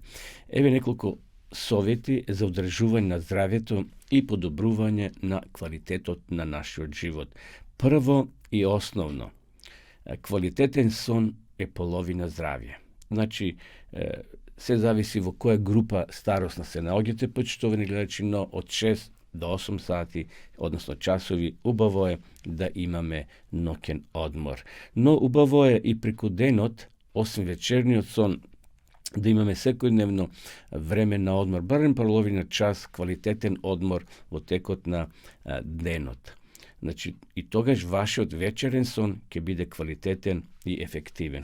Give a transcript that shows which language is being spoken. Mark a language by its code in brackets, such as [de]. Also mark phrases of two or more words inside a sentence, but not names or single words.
[mk] Еве неколку совети за одржување на здравјето и подобрување на квалитетот на нашиот живот. Прво и основно, квалитетен сон е половина здравје. Значи, се зависи во која група старосна се наоѓате, почитувани гледачи, но од [sr] 6 do 8 sati, odnosno [mk] časovi, ubavo je da imаме ноќен одмор. Но убаво е и преку денот, освен вечерниот сон, да имаме секојдневно време на одмор, барем половина час квалитетен одмор во текот на денот. Значи, и тогаш вашиот вечерен сон ќе биде квалитетен и ефективен.